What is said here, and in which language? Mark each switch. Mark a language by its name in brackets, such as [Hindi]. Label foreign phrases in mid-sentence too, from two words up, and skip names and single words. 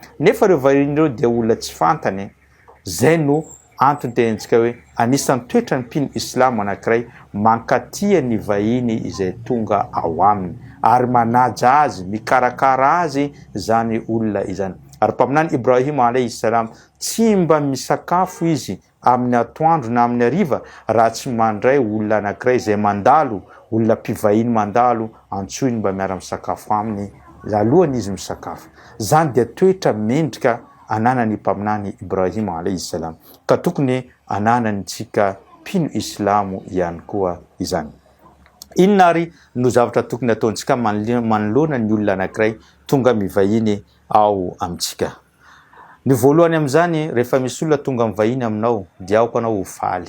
[Malagasy] Nefa ireo vahiny ireo dia olona tsy fantany. Zay no antony tenentsika hoe anisan'ny toetra ny mpino Islamo anankiray mankatia ny vahiny izay tonga ao aminy ary manaja azy, mikarakara azy zany olona izany. Ary mpaminany Ibrahima [Arabic] عليه السلام [Malagasy] tsy mba misakafo izy amin'ny atoandro na amin'ny hariva raha tsy mandray olona anankiray izay mandalo, olona mpivahiny mandalo, antsoiny mba miara misakafo aminy alohany izy misakafo. Zany dia toetra mendrika ananany mpaminany Ibrahima [Arabic] عليه السلام, [Malagasy] ka tokony ananany tsika mpino Islamo ihany koa izany. Inona ary no zavatra tokony ataontsika manoloana ny olona anankiray tonga mivahiny ao amintsika? Ny voalohany amin'izany, rehefa misy olona tonga mivahiny aminao dia aoko anao ho faly.